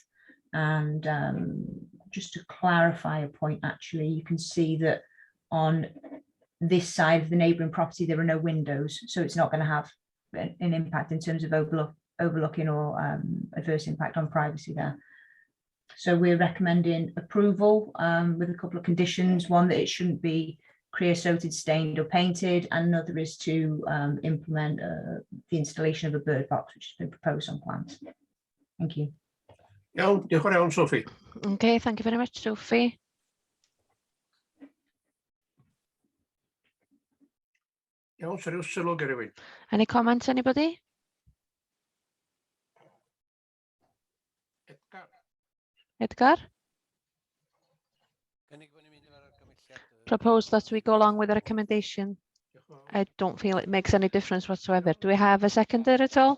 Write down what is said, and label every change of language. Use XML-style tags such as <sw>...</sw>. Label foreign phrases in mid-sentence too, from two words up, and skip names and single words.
<en>And just to clarify a point, actually, you can see that on this side of the neighbouring property, there are no windows, so it's not going to have an impact in terms of overlooking or adverse impact on privacy there. So we're recommending approval with a couple of conditions. One, that it shouldn't be creosoted, stained or painted, and another is to implement the installation of a bird box, which has been proposed on plans. Thank you.</en> <cy>Iawn, diolch yn fawr iawn, Sophie.</cy> <en>Okay, thank you very much, Sophie.</en> <cy>Iawn, so ryw sylw gyda fi.</cy> <en>Any comments, anybody? Edgar? Propose that we go along with the recommendation. I don't feel it makes any difference whatsoever. Do we have a seconder at all?</en>